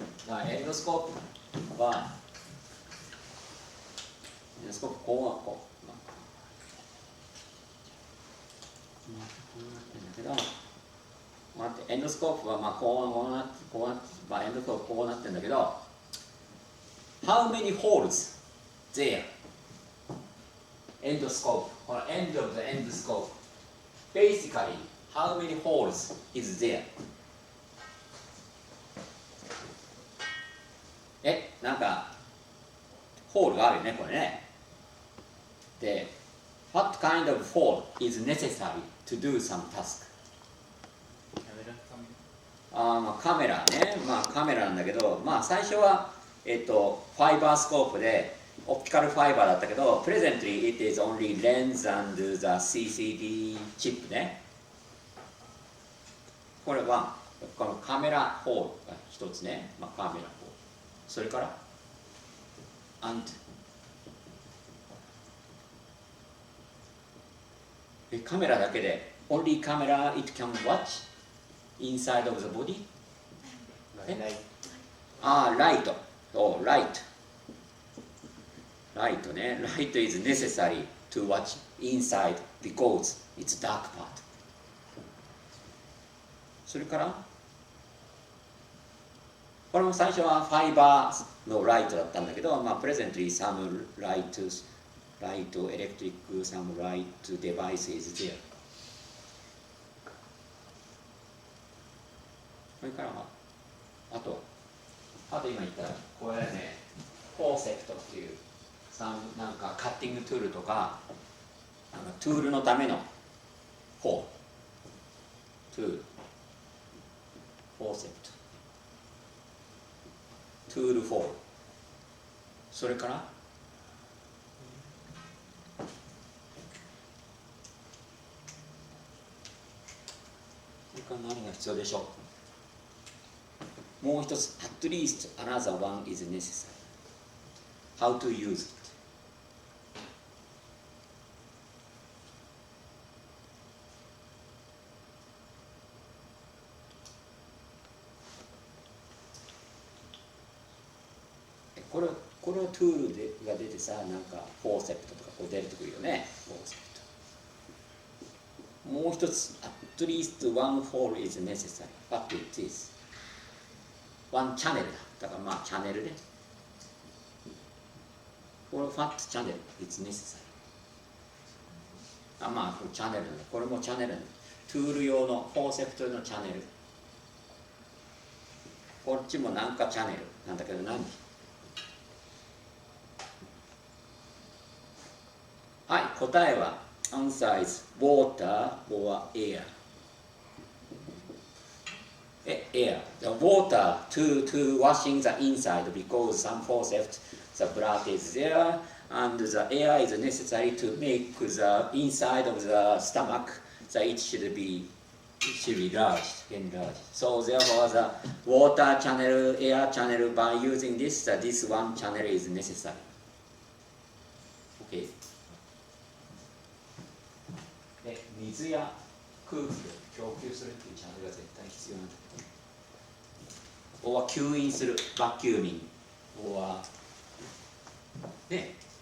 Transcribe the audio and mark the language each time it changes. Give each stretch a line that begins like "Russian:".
Japanese: エンドスコープはエンドスコープこうなってるんだけど、エンドスコープはこうなってエンドスコープこうなってるんだけど、
English: how many holes there? Endoscope, or end of the endoscope. Basically, how many holes is there?
Japanese: なんかホールがあるよね、これね。
English: で、what kind of hole is necessary to do some task?
Japanese: まあ、カメラね、まあカメラなんだけど、まあ最初はファイバースコープでオプティカルファイバーだったけど、
English: presently it is only lens and the CCD chip
Japanese: ね。これはこのカメラホールが一つね、まあカメラホール。それから
English: and
Japanese: カメラだけで
English: only camera it can watch inside of the body? ライト。Oh, light. Light ね。 Light is necessary to watch inside because it's dark part.
Japanese: それからこれも最初はファイバーのライトだったんだけど、まあ、
English: presently some light, electric, some light device is there.
Japanese: それからあと今言ったこれね、フォーセプトっていうなんかカッティングトゥールとかトゥールのためのフォートゥールフォーセプトトゥールフォールそれから何が必要でしょう。もう一つ
English: at least another one is necessary. How to use it?
Japanese: これはトゥールが出てさ、なんかフォーセプトとかこう出てくるよね。フォーセプト。もう一つ
English: at least one hole is necessary. What it is? One channel
Japanese: だ。だからまあチャンネルで。
English: これ What channel is necessary?
Japanese: まあこれチャンネルだ。これもチャンネルだ。トゥール用のフォーセプトのチャンネル。こっちもなんかチャンネルなんだけど何？
English: はい、
Japanese: 答えは
English: answer is water or air. Air. The water to washing the inside because some forceps the blood is there and the air is necessary to make the inside of the stomach that it should be enlarged. So therefore the water channel, air channel by using this one channel is necessary. Okay.
Japanese: 水や空気を供給するっていうチャンネルが絶対必要なんだけど、吸引するバキューミングね。